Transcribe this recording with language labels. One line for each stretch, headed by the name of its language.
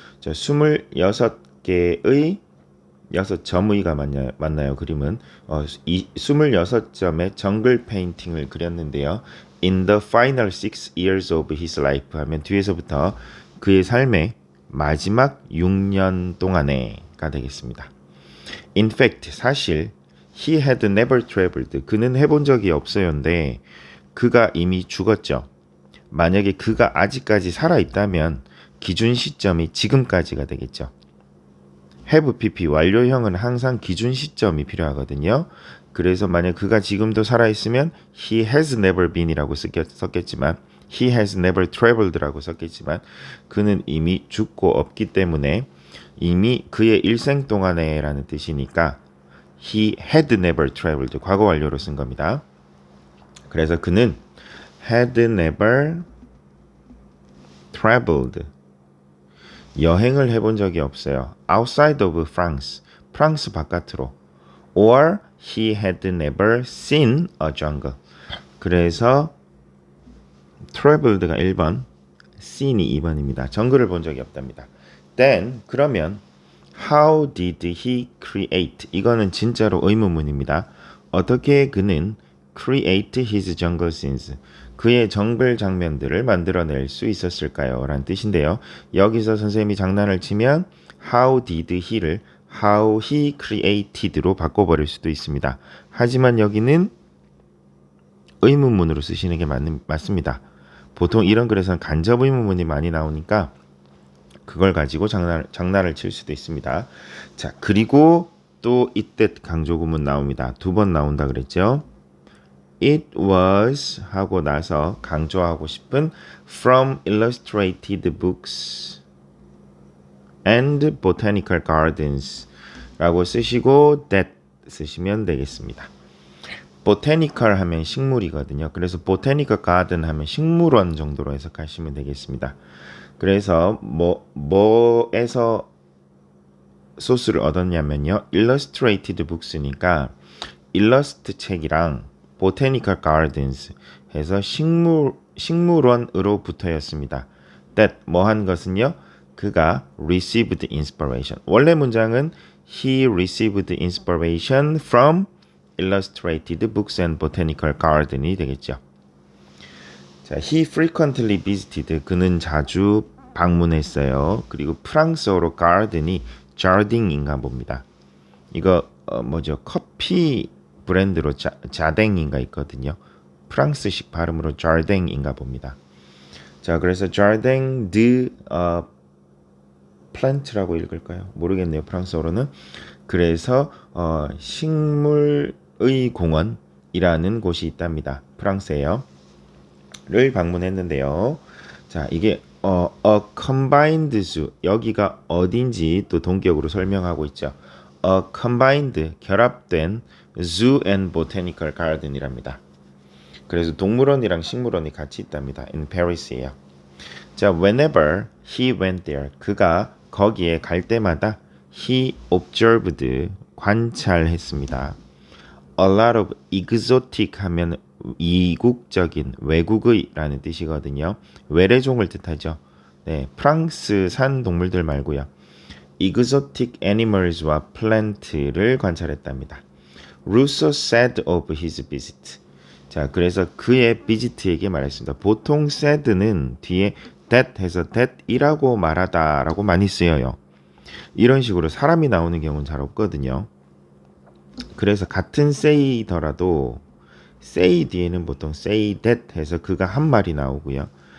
Korean: 자, 26개의 6점의가 맞나요? 그림은 26점의 정글 페인팅을 그렸는데요.
English: In the final 6 years of his life
Korean: 하면 뒤에서부터 그의 삶의 마지막 6년 동안에가 되겠습니다.
English: In fact,
Korean: 사실
English: he had never traveled.
Korean: 그는 해본 적이 없어요인데 그가 이미 죽었죠. 만약에 그가 아직까지 살아있다면 기준 시점이 지금까지가 되겠죠. have pp 완료형은 항상 기준 시점이 필요하거든요. 그래서 만약 그가 지금도 살아있으면
English: he has never been
Korean: 이라고 썼겠지만
English: he has never traveled
Korean: 라고 썼겠지만 그는 이미 죽고 없기 때문에 이미 그의 일생 동안에 라는 뜻이니까
English: he had never traveled.
Korean: 과거 완료로 쓴 겁니다. 그래서 그는
English: had never traveled.
Korean: 여행을 해본 적이 없어요.
English: outside of France.
Korean: 프랑스 바깥으로.
English: or he had never seen a jungle.
Korean: 그래서 traveled가 1번, seen이 2번입니다. 정글을 본 적이 없답니다.
English: then
Korean: 그러면
English: how did he create?
Korean: 이거는 진짜로 의문문입니다. 어떻게 그는
English: create his jungle scenes?
Korean: 그의 정글 장면들을 만들어낼 수 있었을까요? 라는 뜻인데요. 여기서 선생님이 장난을 치면
English: how did he
Korean: 를
English: how he created
Korean: 로 바꿔버릴 수도 있습니다. 하지만 여기는 의문문으로 쓰시는 게 맞습니다. 보통 이런 글에서는 간접 의문문이 많이 나오니까 그걸 가지고 장난을 칠 수도 있습니다. 자, 그리고 또 이때 강조구문 나옵니다. 2번 나온다 그랬죠. It was 하고 나서 강조하고 싶은
English: from illustrated books and botanical gardens
Korean: 라고 쓰시고 that 쓰시면 되겠습니다. botanical 하면 식물이거든요. 그래서 botanical garden 하면 식물원 정도로 해석하시면 되겠습니다. 그래서 뭐에서 소스를 얻었냐면요. illustrated books니까 일러스트 책이랑 botanical gardens 해서 식물원으로부터였습니다. that 뭐한 것은요.
English: 그가 received inspiration.
Korean: 원래 문장은
English: he received inspiration from illustrated books and botanical garden이 되겠죠. 자, he frequently visited.
Korean: 그는 자주 방문했어요. 그리고 프랑스어로 garden이 jardin인가 봅니다. 이거 뭐죠? 커피 브랜드로 자댕인가 있거든요. 프랑스식 발음으로 jardin인가 봅니다. 자, 그래서 jardin de plant라고 읽을까요? 모르겠네요. 프랑스어로는. 그래서 식물의 공원이라는 곳이 있답니다. 프랑스에요. 를 방문했는데요. 자, 이게
English: a combined zoo.
Korean: 여기가 어딘지 또 동격으로 설명하고 있죠.
English: a combined
Korean: 결합된
English: zoo and botanical garden이랍니다.
Korean: 그래서 동물원이랑 식물원이 같이 있답니다.
English: in Paris이에요.
Korean: 자,
English: whenever he went there.
Korean: 그가 거기에 갈 때마다
English: he observed
Korean: 관찰했습니다.
English: a lot of exotic
Korean: 하면 이국적인 외국의라는 뜻이거든요. 외래종을 뜻하죠. 네, 프랑스산 동물들 말고요. exotic animals와 plant를 관찰했답니다.
English: Rousseau said of his visit.
Korean: 자, 그래서 그의 visit에게 말했습니다. 보통 said는 뒤에 that 해서 that이라고 말하다라고 많이 쓰여요. 이런 식으로 사람이 나오는 경우는 잘 없거든요. 그래서 같은 say더라도 say 뒤에는 보통 say that 해서 그가 한 말이 나오고요.